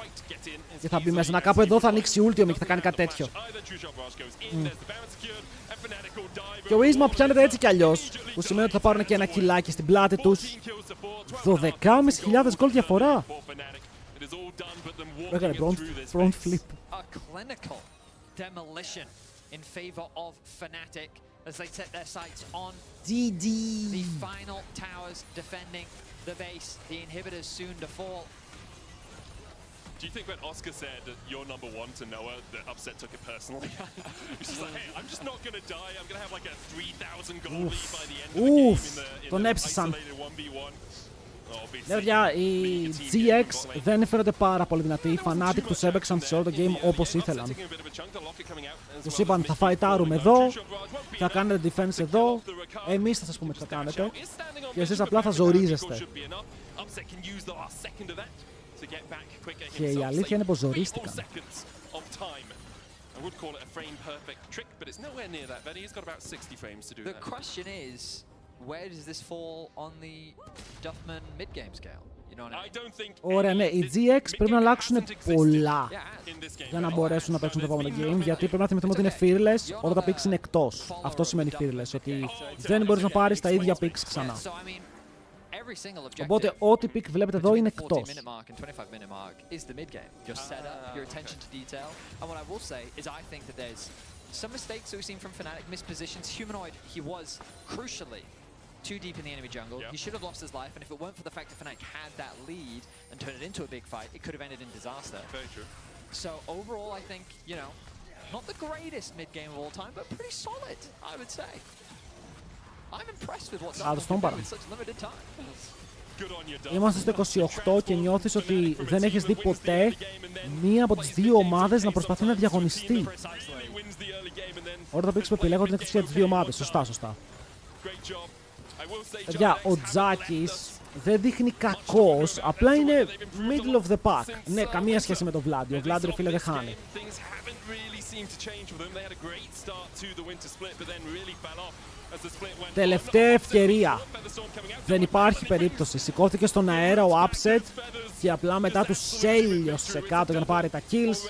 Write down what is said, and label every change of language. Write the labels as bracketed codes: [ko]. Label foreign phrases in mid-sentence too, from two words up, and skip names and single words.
[el] Και θα μπει μέσα. Να κάπου εδώ θα ανοίξει ulti ο Mickey, θα κάνει κάτι τέτοιο. Και ο Ίσμα πιάνεται έτσι κι αλλιώς, που σημαίνει ότι θα πάρουν και ένα κιλάκι στην πλάτη τους. 12.500 γκολ διαφορά. Έκανε front flip. [en] As they set their sights on GG. the final towers defending the base. The inhibitors soon to fall. Do you think when Oscar said you're number one to Noah, the Upset took it personally? He's just like, hey, I'm just not going to die. I'm going to have like a 3,000 goal lead by the end of the game in the isolated 1v1. [el] Ναι, παιδιά, οι GX δεν έφερονται πάρα πολύ δυνατοί. Οι Fnatic τους έπαιξαν σε όλο το game όπως ήθελαν. Τους είπαν θα φαϊτάρουμε εδώ, θα κάνετε defense εδώ, εμείς θα σας πούμε τι θα κάνετε και εσείς απλά θα ζορίζεστε. Και η αλήθεια είναι πως ζορίστηκαν. [en] Where does this fall on the Duffman mid-game scale? You know what I mean? Ωραία, ναι, οι GX πρέπει να αλλάξουν πολλά για να μπορέσουν να παίξουν το επόμενο game, γιατί πρέπει να θυμηθούμε ότι είναι fearless όταν τα picks είναι εκτός. Αυτό σημαίνει fearless, ότι δεν μπορείς να πάρεις τα ίδια picks ξανά. Οπότε ό,τι pick βλέπετε εδώ είναι εκτός. Some mistakes that we've seen from Fnatic, missed positions. Humanoid, he was crucially too deep in the enemy jungle. He should have lost his life, and if it weren't for the fact that Fnatic had that lead and turned it into a big fight, it could have ended in disaster. Very true. So overall, I think, you know, not the greatest mid-game of all time, but pretty solid, I would say. I'm impressed with what's happened with such limited time. [el] Είμαστε στο 28 και νιώθεις ότι δεν έχεις δει ποτέ μία από τις δύο ομάδες να προσπαθεί να διαγωνιστεί. Όλα τα picks που επιλέγονται είναι εκτός για τις δύο ομάδες. Σωστά, σωστά. Παιδιά, ο Τζάκης δεν δείχνει κακός, απλά είναι [en] middle of the pack. [el] Ναι, καμία σχέση με τον Βλάντι. Ο Βλάντι, φίλε, δεν χάνει. Τελευταία ευκαιρία. Δεν υπάρχει περίπτωση. Σηκώθηκε στον αέρα ο Upset και απλά μετά του έλειωσε κάτω για να πάρει τα kills.